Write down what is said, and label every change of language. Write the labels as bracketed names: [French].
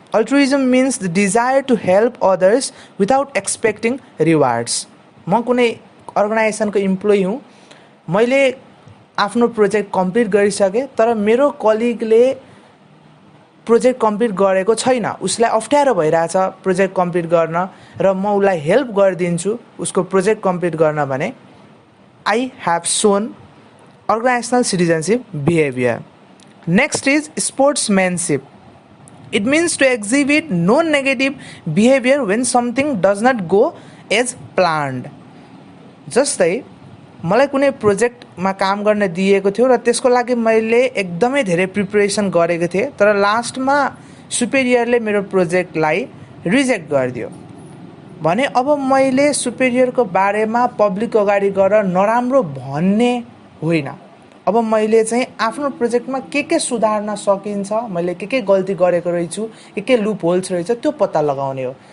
[English] Altruism means the desire to help others without expecting rewards. [Nepali] म कुनै अर्गनाइजेसनको employee हुँ, मैले आफ्नो प्रोजेक्ट कम्प्लिट गरिसकेँ तर मेरो कलिगले प्रोजेक्ट कम्प्लिट गरेको छैन, उसलाई अप्ठ्यारो भइरहेछ प्रोजेक्ट कम्प्लिट गर्न र म उसलाई हेल्प गरिदिन्छु उसको प्रोजेक्ट कम्प्लिट गर्न भने [English] I have shown organizational citizenship behavior. Next is sportsmanship. It means to exhibit non-negative behavior when something does not go as planned. [Nepali] जस्तै मलाई कुनै प्रोजेक्टमा काम गर्न दिएको थियो र त्यसको लागि मैले एकदमै धेरै प्रिपरेसन गरेको थिएँ तर लास्टमा सुपेरियरले मेरो प्रोजेक्टलाई रिजेक्ट गरिदियो भने अब मैले सुपेरियरको बारेमा पब्लिक अगाडि गएर नराम्रो भन्ने होइन, अब मैले चाहिँ आफ्नो प्रोजेक्टमा के सुधार्न सकिन्छ, मैले के गल्ती गरेको रहेछु, के लुप होल्स रहेछ त्यो पत्ता लगाउने हो।